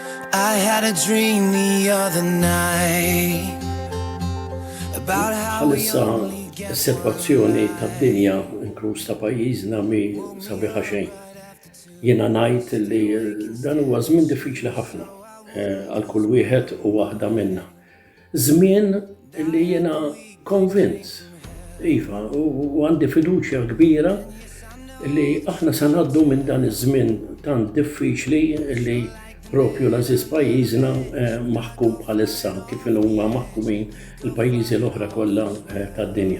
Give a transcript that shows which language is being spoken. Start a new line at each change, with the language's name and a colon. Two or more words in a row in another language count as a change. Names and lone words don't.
English: I had a dream the other night about how we
Maltese: Bħalissa
English: only get
Maltese: s-sitwazzjoni tad-dinja inkluż ta' pajjiżna mi sabiħa xejn. Jiena ngħid li dan huwa żmien diffiċli ħafna għal kull wieħed u waħda minna. Żmien li jiena konvint, iva, u għandi fiduċja kbira li aħna se ngħaddu minn dan iż-żmien tant diffiċli li propju l-għażiż pajjiżna maħkum bħalissa kif huma maħkumin il-pajjiżi l-oħra kollha tad-dinja.